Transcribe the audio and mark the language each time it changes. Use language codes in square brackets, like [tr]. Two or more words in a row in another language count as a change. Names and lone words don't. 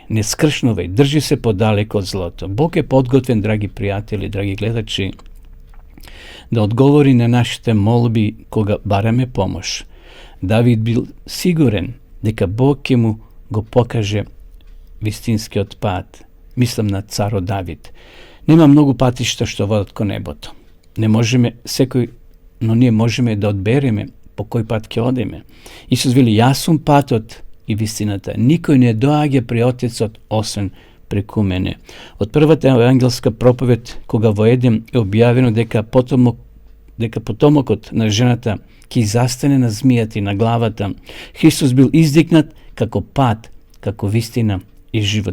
[mk] Не скршнувај, држи се подалеку од злото. Бог е подготвен, драги пријатели, драги гледачи, да одговори на нашите молби кога бараме помош. Давид бил сигурен дека Бог ќе му го покаже вистинскиот пат. Мислам на царо Давид. Нема многу патишта што водат ко небото. Не можеме секој, но ние можеме да одбереме по кој пат ќе одеме. Исус вели, јас сум патот и вистината. Никој не доаѓа при Отецот освен преку мене. Од првата евангелска проповед, кога во Едем е објавено дека потомокот на жената ќе застане на змијата и на главата, Христос бил издигнат како пат, како вистина и живот.